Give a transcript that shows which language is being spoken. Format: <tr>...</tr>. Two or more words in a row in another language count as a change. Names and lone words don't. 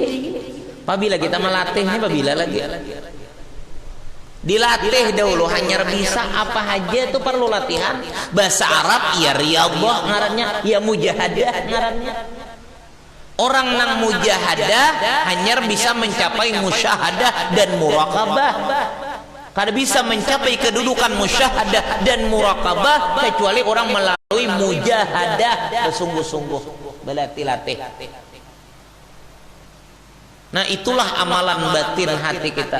<id>Apabila kita melatihnya, apabila lagi dilatih dahulu, hanya bisa apa aja itu perlu latihan. Bahasa Arab ya riyadhah ngarannya, ya mujahadah ngarannya. Orang nang mujahadah hanya bisa mencapai musyahadah dan muraqabah. Kada bisa mencapai kedudukan musyahadah dan muraqabah kecuali orang melalui mujahadah bersungguh-sungguh, berlatih-latih. Nah itulah amalan batin hati kita.</id>